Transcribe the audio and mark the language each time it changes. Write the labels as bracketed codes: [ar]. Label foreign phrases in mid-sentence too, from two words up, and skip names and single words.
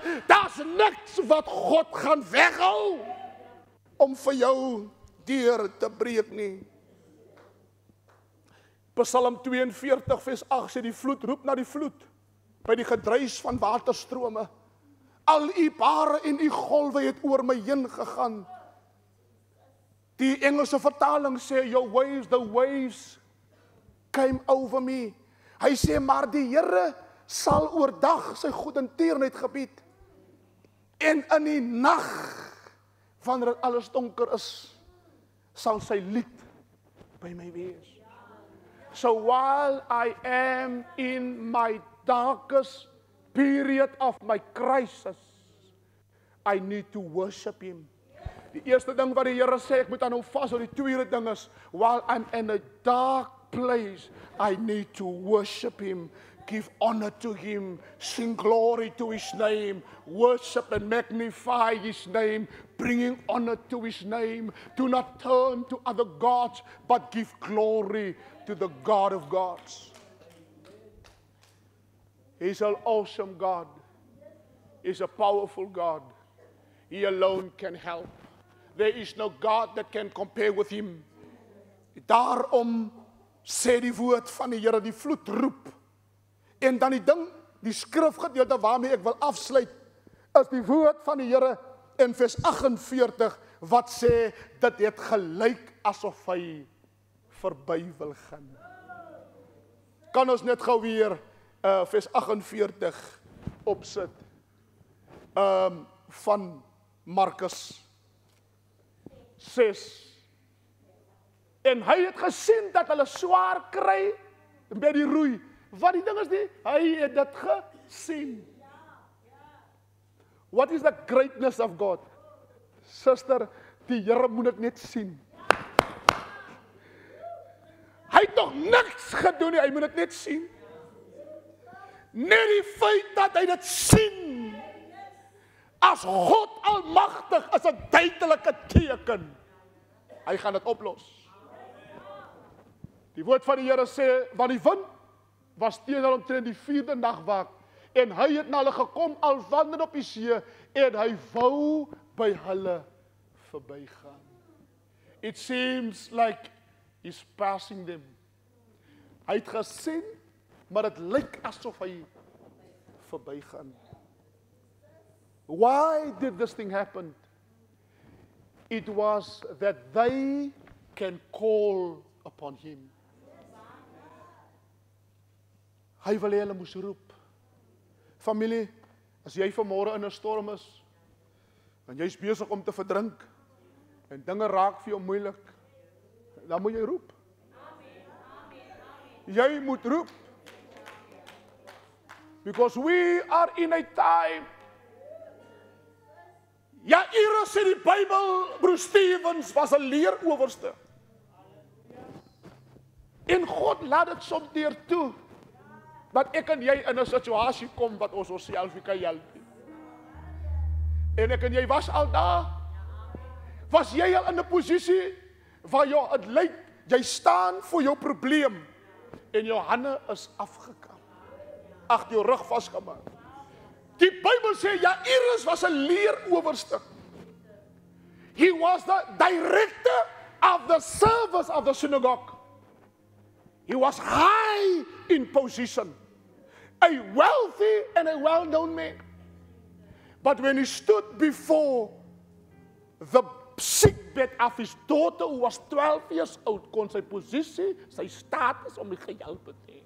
[af] Daar's niks wat God gaan weghou om vir jou deur te breek nie. Psalm 42 vers 8 sê die vloed roep na die vloed. By die gedruis van waterstrome. Al u bare en u golwe het oor my heen gegaan. Die Engelse vertaling sê, [en] your waves, the waves came over me. [af] Hy sê, maar die Here sal oordag sy goedertierenheid gebied. En in die nag, wanneer alles donker is, sal sy lied by my wees. [en] So while I am in my darkest period of my crisis, I need to worship him. [af] Die eerste ding wat die Here sê, ek moet aan hom vashou. Die tweede ding is, [en] while I'm in a dark place, I need to worship him. Give honor to him, sing glory to his name, worship and magnify his name, bringing honor to his name. Do not turn to other gods, but give glory to the God of gods. He's an awesome God. He's a powerful God. He alone can help. There is no God that can compare with him. [af] Daarom sê die woord van die Here, die vloed roep. En dan die ding, die skrifgedeelte waarmee ek wil afsluit, is die woord van die Here in vers 48, wat sê, dit het gelyk asof hy verby wil gaan. Kan ons net gou weer vers 48 opsit, van Markus 6 En hy het gesien dat hulle swaar kry by die roei. Wat die ding is nie, hy het dit gesien. [en] What is the greatness of God? [af] Suster, die Here moet dit net sien. Hy het nog niks gedoen nie, hy moet dit net sien. Net die feit dat hy dit sien, as God almagtig, is 'n duidelike teken. Hy gaan dit oplos. Die woord van die Here sê, want die wind was teen hulle omtrent die 4de nagwaak, en hy het na hulle gekom al wandel op die see, en hy wou by hulle verbygaan. [en] It seems like he's passing them. [af] Hy het gesien, maar dit lyk asof hy verbygaan. [en] Why did this thing happen? It was that they can call upon him. [af] Hy wil hê hulle moes roep. Familie, as jy vanmôre in 'n storm is, en jy's besig om te verdrink, en dinge raak vir jou moeilik, dan moet jy roep. Jy moet roep. [en] Because we are in a time. [af] Jairus in die Bybel, broer Stevens, was 'n leerowerste. En God laat dit soms deur toe, dat ek en jy in 'n situasie kom wat ons onsself nie kan help nie. En ek en jy was al daar. Was jy al in 'n posisie waar het lyk, jy staan voor jou probleem en jou hande is afgekap, agter jou rug vasgemaak. Die Bybel sê Jairus was 'n leerowerste. [en] He was the director of the service of the synagogue. He was high in position, a wealthy and a well-known man. But when he stood before the sickbed of his daughter, who was 12 years old, [af] kon sy posisie, sy status om die gehelp te hê.